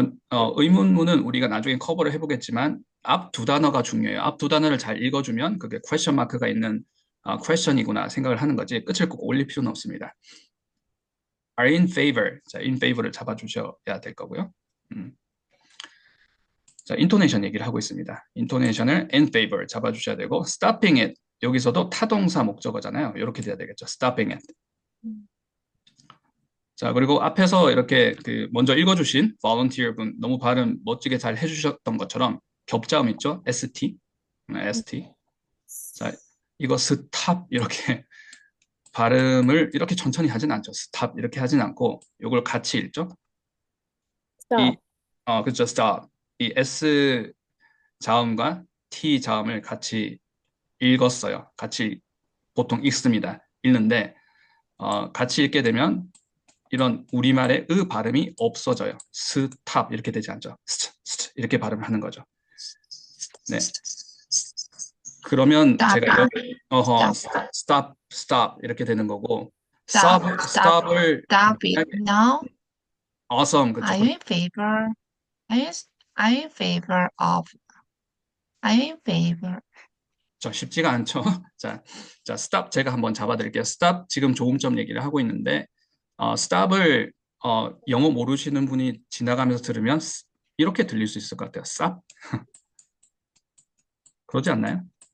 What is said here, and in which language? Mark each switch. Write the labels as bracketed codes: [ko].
[ko] 의문문은 우리가 나중에 커버를 해보겠지만 앞 두 단어가 중요해요. 앞 두 단어를 잘 읽어주면 그게 question 마크가 있는 question이구나 생각을 하는 거지 끝을 꼭 올릴 필요는 없습니다. [en] are in favor. [ko] 자, in favor를 잡아주셔야 될 거고요. 자, 인토네이션 얘기를 하고 있습니다. 인토네이션을 in favor 잡아주셔야 되고 [en] stopping it. [ko] 여기서도 타동사 목적어잖아요. 이렇게 돼야 되겠죠. [en] stopping it. [ko] 자, 그리고 앞에서 이렇게 먼저 읽어주신 volunteer 분 너무 발음 멋지게 잘 해주셨던 것처럼 겹자음 있죠? [en] ST. ST. [ko] 자, 이거 stop 이렇게 발음을 이렇게 천천히 하진 않죠. stop 이렇게 하진 않고 이걸 같이 읽죠? [en] stop? [ko] 그렇죠. stop. 이 S 자음과 T 자음을 같이 읽었어요. 같이 보통 읽습니다. 읽는데 같이 읽게 되면 이런 우리말의 으 발음이 없어져요. 스탑 이렇게 되지 않죠. 스트 이렇게 발음을 하는 거죠. 네. 그러면 [en] Stop. [ko] 제가 어허 [en] Stop. stop stop [ko] 이렇게 되는 거고 [en] Stop. stop Stop. stop을 Stop it now. [ko] awesome 그쵸. [en] Are you in favor? Are you, are you in favor of? Are you in favor? [ko] 저 쉽지가 않죠. 자, stop 제가 한번 잡아드릴게요. stop 지금 조음점 얘기를 하고 있는데 stop을 영어 모르시는 분이 지나가면서 들으면 이렇게 들릴 수 있을 것 같아요. stop 그러지 않나요?